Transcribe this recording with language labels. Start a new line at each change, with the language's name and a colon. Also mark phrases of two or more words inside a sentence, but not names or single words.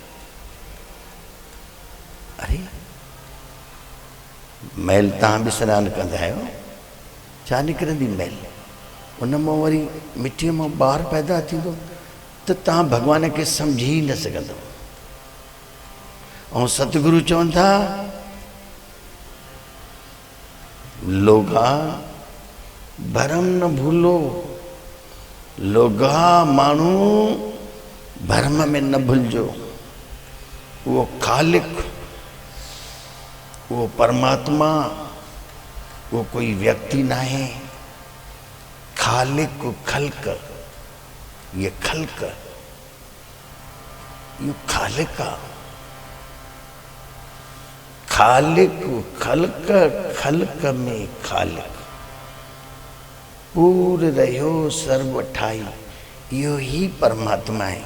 Sindhi: अरे मैल तव्हां बि सनानु कंदा आहियो, छा निकिरंदी मैल? उन मां वरी मिटीअ मां ॿार पैदा थींदो त तव्हां भॻवान खे सम्झी न सघंदो। ऐं सतगुरु चवनि था लोगा भरम न भूलो। लोगा माण्हू भरम में न भुलजो,
Hindi: वो खालिक, वो परमात्मा, वो कोई व्यक्ति ना है। खालिक को खल्क, ये खल्क, ये खालिक, खालिक खल्क, खल्क में खालिक, पूर रहो सर्व ठाई, यो ही परमात्मा है।